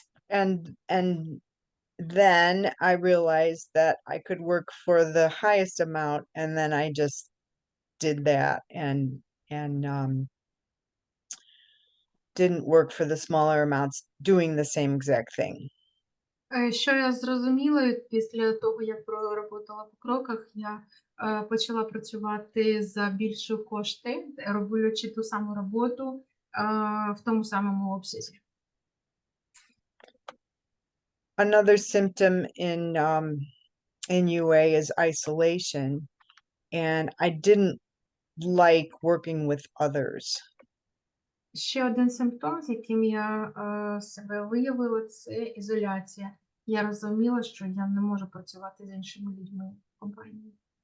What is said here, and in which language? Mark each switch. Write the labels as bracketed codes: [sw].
[en] And then I realized that I could work for the highest amount, and then I just did that and didn't work for the smaller amounts doing the same exact thing. [uk] Що я зрозуміла після того, як проработала по кроках, я почала працювати за більші кошти, роблячи ту саму роботу в тому самому обсязі. [en] Another symptom in UA is isolation, and I didn't like working with others. [uk] Ще один симптом, з яким я себе виявила, це ізоляція. Я розуміла, що я не можу працювати з іншими людьми в компанії.